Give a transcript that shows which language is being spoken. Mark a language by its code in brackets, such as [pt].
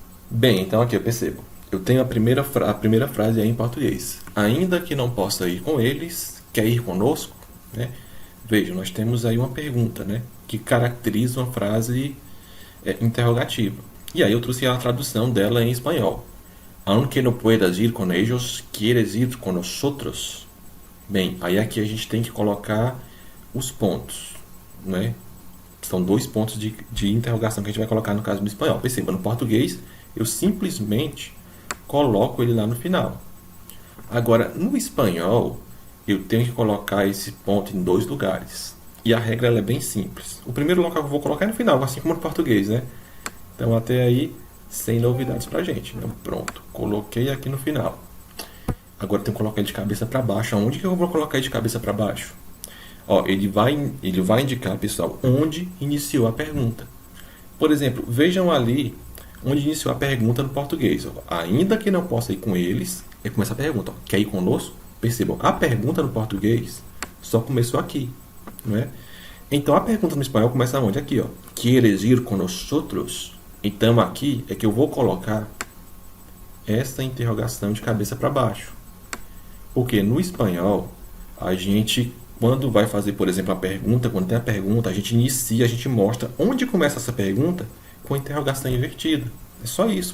[pt] Bem, então aqui eu percebo. Eu tenho a primeira frase aí em português. Ainda que não possa ir com eles, quer ir conosco? Né? Veja, nós temos aí uma pergunta, né? Que caracteriza uma frase interrogativa. E aí eu trouxe a tradução dela em espanhol. [es] Aunque no puedas ir con ellos, quieres ir con nosotros? [pt] Bem, aí aqui a gente tem que colocar os pontos, né? São 2 pontos de interrogação que a gente vai colocar no caso do espanhol. Perceba, no português eu simplesmente coloco ele lá no final. Agora, no espanhol, eu tenho que colocar esse ponto em 2 lugares. E a regra ela é bem simples. O primeiro local que eu vou colocar é no final, assim como no português, né? Então, até aí, sem novidades pra gente. Né? Pronto, coloquei aqui no final. Agora, eu tenho que colocar ele de cabeça para baixo. Aonde que eu vou colocar ele de cabeça para baixo? Ó, ele vai indicar, pessoal, onde iniciou a pergunta. Por exemplo, vejam ali onde iniciou a pergunta no português. Ó. Ainda que não possa ir com eles, é começa a pergunta. Ó, quer ir conosco? Percebam, a pergunta no português só começou aqui. Não é? Então, a pergunta no espanhol começa onde? Aqui, ó. [es] ¿Quieres ir con nosotros? [pt] Então, aqui é que eu vou colocar essa interrogação de cabeça para baixo. Porque no espanhol, a gente, quando vai fazer, por exemplo, a pergunta, quando tem a pergunta, a gente inicia, a gente mostra onde começa essa pergunta com a interrogação invertida. É só isso.